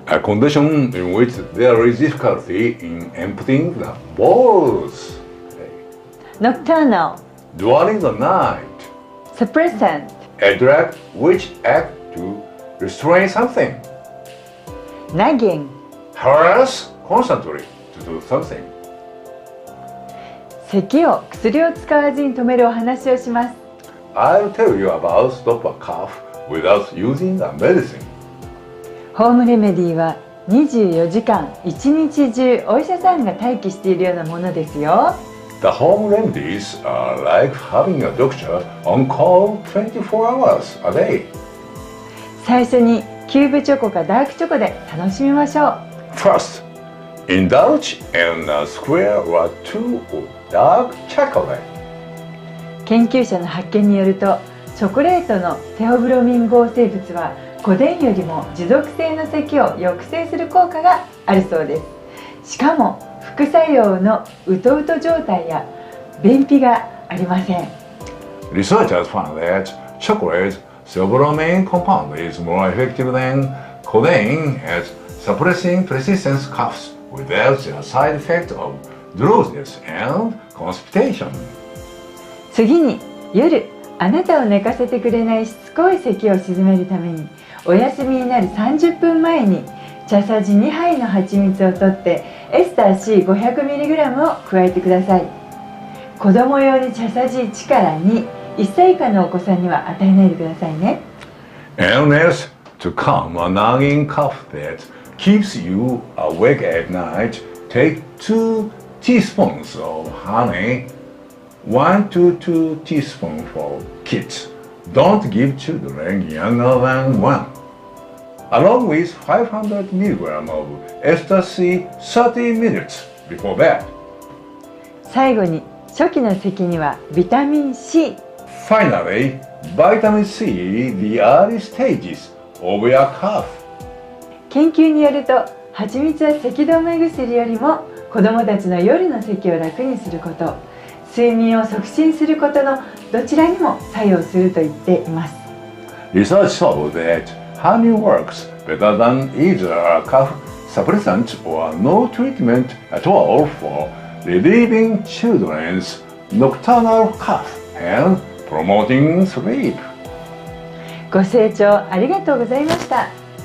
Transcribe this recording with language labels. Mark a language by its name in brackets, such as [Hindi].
[English] A condition in which there is difficulty in emptying the bowels. nocturnal, During the night, suppressant, a drug which acts to restrain something. nagging, Harass constantly to do something. [Japanese] 咳を薬を使わずに止めるお話をします。 [English] I'll tell you about stop a cough without using a medicine. [Japanese] ホームレメディは24時間1日中お医者さんが待機しているようなものですよ。 [English] The home remedies are like having a doctor on call 24 hours a day. [Japanese] 最初にキューブチョコかダークチョコで楽しみましょう。 [English] First, indulge in a square or two of dark chocolate. [Japanese] 研究者の発見によると、チョコレートのテオブロミン合成物はコデンよりも持続性の咳を抑制する効果があるそうです。しかも副作用のうとうと状態や便秘がありません。 [English] Researchers found that chocolate's theobromine compound is more effective than codeine at suppressing persistent coughs without the side effect of drowsiness and constipation. [Japanese] 次に夜あなたを寝かせてくれないしつこい咳を鎮めるためにお休みになる30分前に茶さじ2杯の蜂蜜を取ってエスター C500mg を加えてください。子供用に茶さじ1から2、1歳以下のお子さんには与えないでくださいね。 [English] And next, to calm a nagging cough that keeps you awake at night, take 2 teaspoons of honey, 1 to 2 teaspoons for kids. Don't give children younger than 1. Along with 500 mg of ecstasy 30 minutes before bed. [Japanese] 最後に初期の咳にはビタミン C。 [English] Finally, vitamin C, the early stages of your cough. [Japanese] 研究によると蜂蜜は咳止め薬よりも子どもたちの夜の咳を楽にすること、睡眠を促進することのどちらにも作用すると言っています。 [English] Research showed that honey works better than either a cough suppressant or no treatment at all for relieving children's nocturnal cough and promoting sleep. [Japanese] ご清聴ありがとうございました。